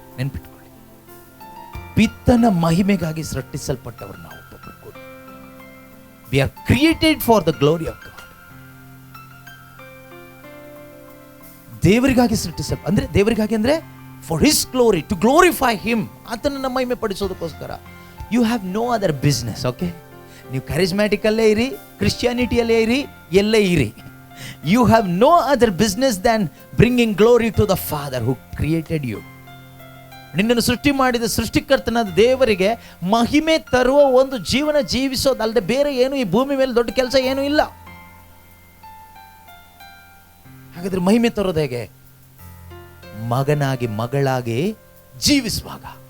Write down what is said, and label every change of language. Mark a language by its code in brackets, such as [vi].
[kn] ನೆನ್ಪಿಟ್ಕೊಳ್ಳಿ, ಪಿತ್ತನ ಮಹಿಮೆಗಾಗಿ ಸೃಷ್ಟಿಸಲ್ಪಟ್ಟವರು ನಾವು ಒಬ್ಬೊಬ್ಬರು ಕೂಡ. [en] We are created for the glory of God. [kn] ದೇವರಿಗಾಗಿ ಅಂದ್ರೆ ದೇವರಿಗಾಗಿ ಅಂದ್ರೆ [en] for his glory, to glorify him, [kn] ಆತನನ್ನ ಮಹಿಮೆ ಪಡಿಸೋದಕ್ಕೋಸ್ಕರ. [en] You have no other business. [kn] Okay, ನೀವು ಕರಿಸ್ಮ್ಯಾಟಿಕಲ್ಲೇ ಇರಿ, ಕ್ರಿಶ್ಚಿಯಾನಿಟಿಯಲ್ಲೇ ಇರಿ, ಎಲ್ಲೇ ಇರಿ, [en] you have no other business than bringing glory to the Father who created you. [kn] ನಿನ್ನನ್ನು ಸೃಷ್ಟಿ ಮಾಡಿದ ಸೃಷ್ಟಿಕರ್ತನಾದ ದೇವರಿಗೆ ಮಹಿಮೆ ತರುವ ಒಂದು ಜೀವನ ಜೀವಿಸೋದಲ್ಲದೆ ಬೇರೆ ಏನು ಈ ಭೂಮಿ ಮೇಲೆ ದೊಡ್ಡ ಕೆಲಸ ಏನೂ ಇಲ್ಲ. ಹಾಗಾದ್ರೆ ಮಹಿಮೆ ತರೋದು ಹೇಗೆ? ಮಗನಾಗಿ ಮಗಳಾಗಿ ಜೀವಿಸುವಾಗ.